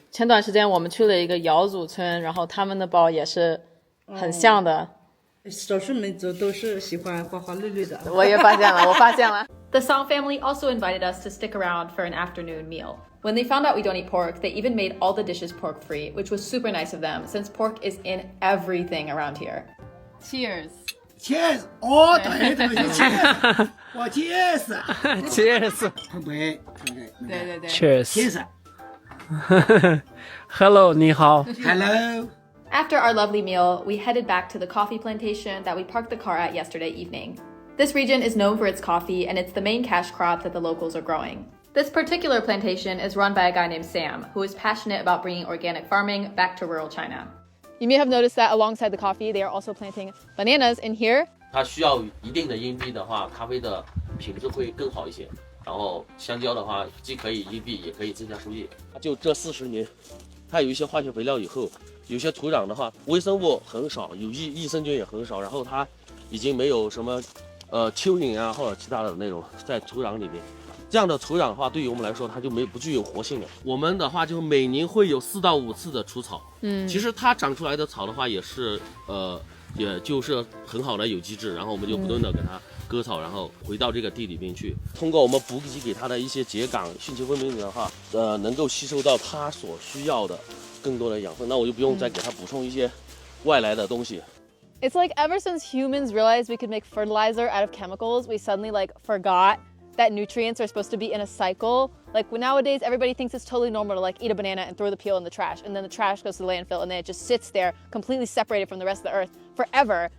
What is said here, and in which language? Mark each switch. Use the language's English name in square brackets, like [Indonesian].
[Chinese] 前段时间我们去了一个瑶族村，然后他们的包也是很像的。少数民族都是喜欢花花绿绿的。我也发现了，我发现了。 [English] The Song family also invited us to stick around for an afternoon meal. When they found out we don't eat pork, they even made all the dishes pork-free, which was super nice of them, since pork is in everything around here. Cheers. Cheers！ [Chinese] 哦，对对对，Cheers！我 Cheers！ [English] Cheers. [Chinese] 碰杯，对对对。 [English] Cheers. Cheers！ [Chinese] Hello，你好。 [English] Hello。 After our lovely meal, we headed back to the coffee plantation that we parked the car at yesterday evening. This region is known for its coffee, and it's the main cash crop that the locals are growing. This particular plantation is run by a guy named Sam, who is passionate about bringing organic farming back to rural China. You may have noticed that alongside the coffee, they are also planting bananas in here. [Chinese] 它需要一定的荫蔽的话，咖啡的品质会更好一些。然后香蕉的话，既可以荫蔽，也可以增加收益。就这40年，它有一些化学肥料以后，有些土壤的话，微生物很少，有益生菌也很少，然后它已经没有什么蚯蚓啊或者其他的那种在土壤里面。这样的土壤的话，对于我们来说，它就不具有活性了。我们的话就每年会有4到5次的除草。其实它长出来的草的话，也是也就是很好的有机质，然后我们就不断的给它割草，然后回到这个地里面去。通过我们补给给它的一些秸秆、蕈蕈分明的话，能够吸收到它所需要的更多的养分，那我就不用再给它补充一些外来的东西。 [English] It's like ever since humans realized we could make fertilizer out of chemicals, we suddenly forgot that nutrients are supposed to be in a cycle. Like nowadays, everybody thinks it's totally normal to eat a banana and throw the peel in the trash, and then the trash goes to the landfill, and then it just sits there completely separated from the rest of the earth forever.